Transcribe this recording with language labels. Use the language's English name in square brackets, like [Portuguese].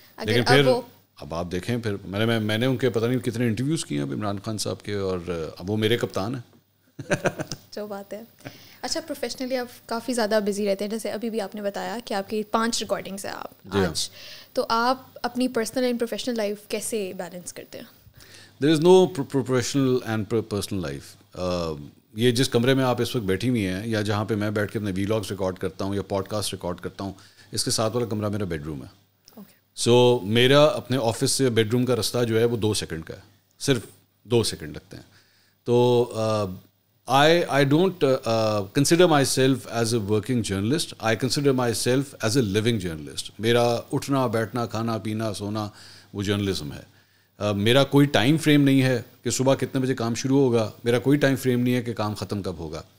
[Urdu] لیکن پھر اب آپ دیکھیں, پھر میں نے ان کے پتہ نہیں کتنے انٹرویوز کیے ہیں اب عمران خان صاحب کے, اور اب وہ میرے کپتان ہیں. جو بات ہے. اچھا, پروفیشنلی آپ کافی زیادہ بزی رہتے ہیں, جیسے ابھی بھی آپ نے بتایا کہ آپ کی 5 ریکارڈنگس ہیں آپ آج. تو آپ اپنی پرسنل اینڈ پروفیشنل لائف کیسے بیلنس کرتے ہیں؟ [English] There is no professional and personal life. [Urdu] یہ جس کمرے میں آپ اس وقت بیٹھی ہوئی ہیں, یا جہاں پہ میں بیٹھ کے اپنے ویلاگس ریکارڈ کرتا ہوں یا پوڈ کاسٹ ریکارڈ کرتا ہوں, اس کے ساتھ والا کمرہ میرا بیڈ روم ہے. سو میرا اپنے آفس سے بیڈ روم کا رستہ جو ہے وہ 2 سیکنڈ کا ہے, صرف 2 سیکنڈ لگتے ہیں. تو [English] I don't consider myself as a working journalist. I consider myself as a living journalist. [Urdu] میرا اٹھنا بیٹھنا کھانا پینا سونا وہ جرنلزم ہے. میرا کوئی ٹائم فریم نہیں ہے کہ صبح کتنے بجے کام شروع ہوگا, میرا کوئی ٹائم فریم نہیں ہے کہ کام ختم کب ہوگا.